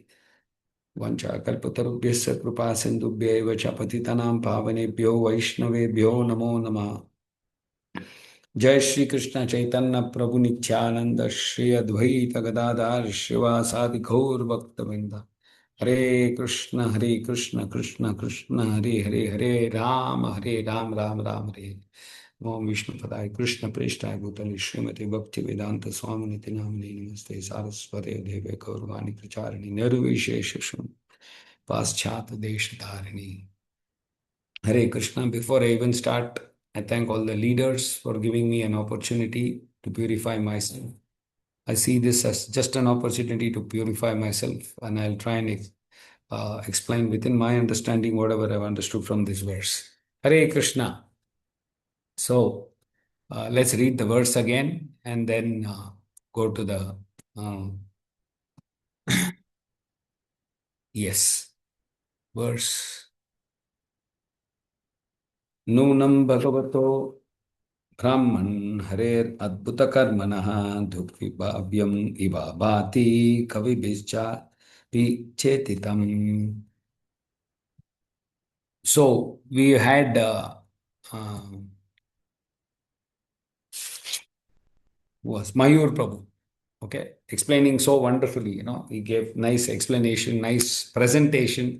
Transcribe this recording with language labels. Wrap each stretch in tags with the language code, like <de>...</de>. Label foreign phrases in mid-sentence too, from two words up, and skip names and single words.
<sa>वाञ्छा कल्पतरुभ्यस्य कृपा सिन्धुभ्य एव च पतितानाम् पावनेभ्यो वैष्णवेभ्यो नमो नमः जय श्री कृष्ण चैतन्य प्रभु नित्यानंद श्री अद्वैत गदाधर शिवासादि गौर भक्तवृंद हरे कृष्ण कृष्ण कृष्ण हरे हरे हरे राम राम राम हरे ओम विष्णु पदाय कृष्ण प्रेष्ठाय भूतले श्रीमती भक्ति वेदांत स्वामी निति नामिने नमस्ते सारस्वते देवे गौरवाणी प्रचारिणी निर्विशेष पाश्चात देश धारिणी हरे कृष्ण.</sa> <en>Before I even start, I thank all the leaders for giving me an opportunity to purify myself. I see this as just an opportunity to purify myself, and I'll try and explain within my understanding whatever I've understood from this verse. Hare Krishna. So let's read the verse again and then go to the yes verse.</en> <sa>नूनं भगवतो ब्राह्मण हरेर अद्भुत कर्मणः दुर्विभाव्यम इव भाति कविभिश्च विचेतितम्.</sa> <en>So we had was Mayur Prabhu, okay, explaining so wonderfully. He gave nice explanation, nice presentation.</en>